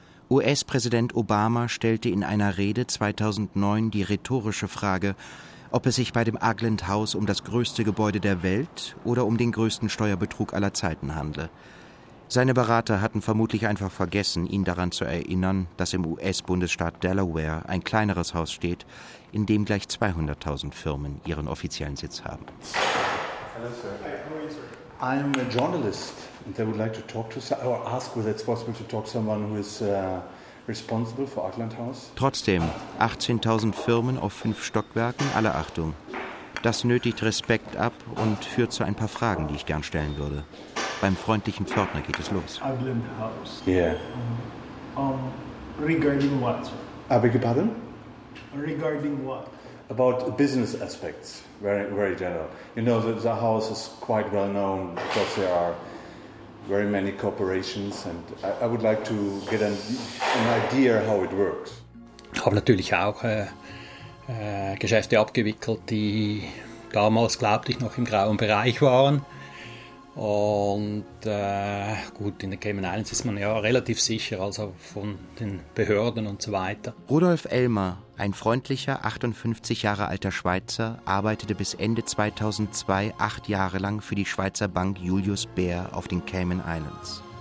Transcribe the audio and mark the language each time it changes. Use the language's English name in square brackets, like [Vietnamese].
[German] US-Präsident Obama stellte in einer Rede 2009 die rhetorische Frage, ob es sich bei dem Uglend House um das größte Gebäude der Welt oder um den größten Steuerbetrug aller Zeiten handle. Seine Berater hatten vermutlich einfach vergessen, ihn daran zu erinnern, dass im US-Bundesstaat Delaware ein kleineres Haus steht, in dem gleich 200.000 Firmen ihren offiziellen Sitz haben. [English] Hello, sir. Hey, how are you, sir? I'm a journalist and I would like to talk to or ask whether it's possible to talk to someone who is responsible for Uglend House. [German] Trotzdem, 18.000 Firmen auf 5 Stockwerken, alle Achtung. Das nötigt Respekt ab und führt zu ein paar Fragen, die ich gern stellen würde. Beim freundlichen Pförtner geht es los. [English] Uglend House. Yeah. Regarding what? I beg your pardon? Regarding what? About business aspects, very, very general. You know, the house is quite well known because there are very many corporations and I would like to get an idea how it works. [German] Ich habe natürlich auch Geschäfte abgewickelt, die damals, glaube ich, noch im grauen Bereich waren. Und gut, in der Cayman Islands ist man ja relativ sicher, also von den Behörden und so weiter. Rudolf Elmer, ein freundlicher, 58 Jahre alter Schweizer, arbeitete bis Ende 2002 8 Jahre lang für die Schweizer Bank Julius Baer auf den Cayman Islands.